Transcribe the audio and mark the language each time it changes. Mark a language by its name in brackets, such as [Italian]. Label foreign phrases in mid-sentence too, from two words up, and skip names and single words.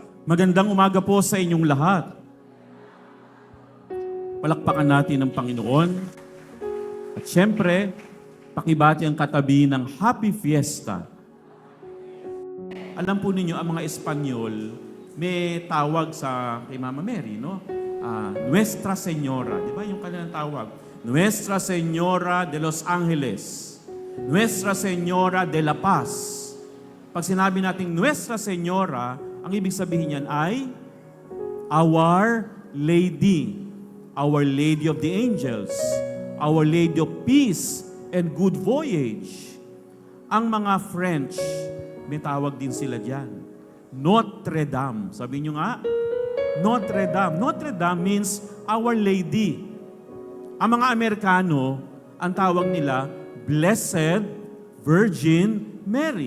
[Filipino] Magandang umaga po sa inyong lahat. Palakpakan natin ang Panginoon. At syempre, pakibati ang katabi ng Happy Fiesta. Alam po ninyo, ang mga Espanyol, may tawag sa kay Mama Mary, no? [Spanish] Nuestra Señora. [Filipino] Di ba yung kanilang tawag? [Spanish] Nuestra Señora de los Ángeles, Nuestra Señora de la Paz. [Filipino] Pag sinabi natin [Spanish] Nuestra Señora, [Filipino] ang ibig sabihin niyan ay [English] Our Lady, Our Lady of the Angels, Our Lady of Peace and Good Voyage. [Filipino] Ang mga French, may tawag din sila diyan, [French] Notre Dame. [Filipino] Sabi niyo nga, [French] Notre Dame. Notre Dame [English] means Our Lady. [Filipino] Ang mga Amerikano, ang tawag nila, Blessed Virgin Mary.